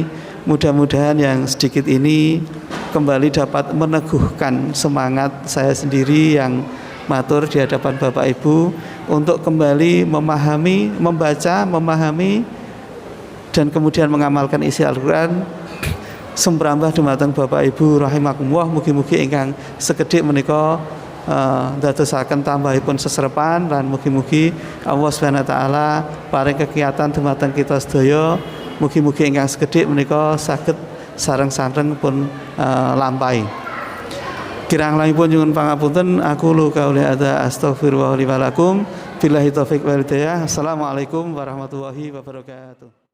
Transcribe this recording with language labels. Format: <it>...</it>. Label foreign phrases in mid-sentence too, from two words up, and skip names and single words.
<id>Mudah-mudahan yang sedikit ini kembali dapat meneguhkan semangat saya sendiri yang matur di hadapan Bapak Ibu untuk kembali memahami, membaca, memahami dan kemudian mengamalkan isi Al-Quran.</id> <jv>Semprambah dumateng Bapak Ibu rahimakumullah, mugi-mugi ingkang sekedhik menika ndadosaken tambahipun sesrepan lan mugi-mugi Allah</jv> <ar>سبحانه وتعالى</ar> <jv>paring kegiatan dumateng kita sedaya. Mugi-mugi ingkang sekedhik menika saged sareng-sareng pun lampahi. Kirang langipun nyuwun pangapunten,</jv> <ar>أقول قولي هذا أستغفر الله لي ولكم. بالله التوفيق والهداية. السلام عليكم ورحمة الله وبركاته.</ar>